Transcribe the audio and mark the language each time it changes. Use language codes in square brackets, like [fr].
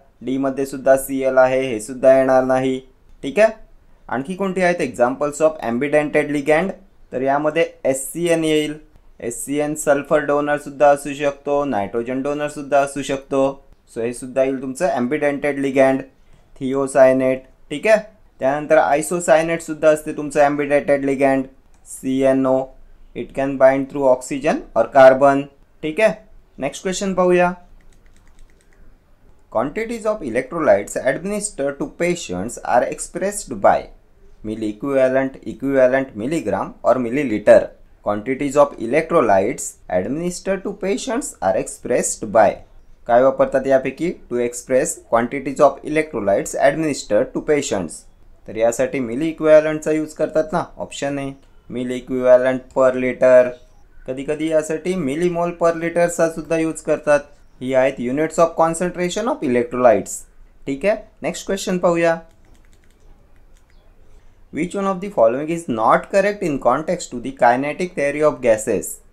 [mr] D मध्ये सुद्धा Cl आहे, हे सुद्धा येणार नाही. ठीक आहे, आणखी कोणती आहेत [en] Examples of ambidentate ligand? [mr] तर यामध्ये SCN येईल. SCN सल्फर डोनरसुद्धा असू शकतो, नायट्रोजन डोनरसुद्धा असू शकतो. सो हे सुद्धा येईल तुमचं ॲम्बिडेंटेड लिगँड. थिओसायनेट. ठीक आहे, त्यानंतर आयसोसायनेटसुद्धा असते तुमचं ॲम्बिडेंटेड ligand. [en] CNO it can bind through oxygen और carbon. [mr] ठीक आहे, नेक्स्ट क्वेश्चन पाहूया. [en] Quantities of electrolytes administered to patients are expressed by milliequivalent, equivalent, milligram or milliliter. Quantities of electrolytes administered to patients are expressed by. [mr] काय वापरतात यापैकी [en] To express quantities of electrolytes administered to patients? [mr] तर यासाठी milli इक्विव्हॅलंटचा use करतात ना. [en] Option A milliequivalent per litre. [mr] कधी कधी यासाठी मिलीमोल पर लिटरचा सुद्धा यूज करतात. ही आहेत [en] Units of concentration of electrolytes. [mr] ठीक आहे, नेक्स्ट क्वेश्चन पाहूया. [en] Which one of the following is not correct in context to the kinetic theory of gases?